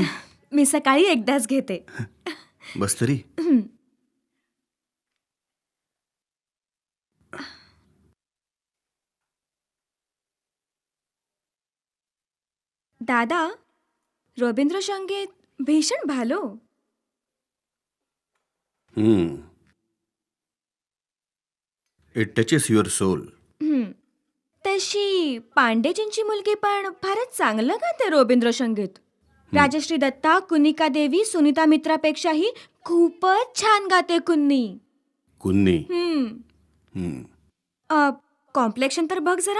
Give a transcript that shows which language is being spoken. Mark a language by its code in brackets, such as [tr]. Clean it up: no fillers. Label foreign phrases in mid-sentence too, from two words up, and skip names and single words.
[mr] मी सकाळी एकदाच घेते. बस तरी. [bn] দাদা, রবীন্দ্র সংগীত ভীষণ ভালো. [en] It touches your soul. [mr] तशी पांडेजींची मुलगी पण फारच चांगलं गाते रवींद्र संगीत. राजश्री दत्ता, कुनिका देवी, सुनीता मित्रापेक्षाही खूपच छान गाते कुन्नी. कुन्नी? कॉम्प्लेक्शन तर बघ जरा.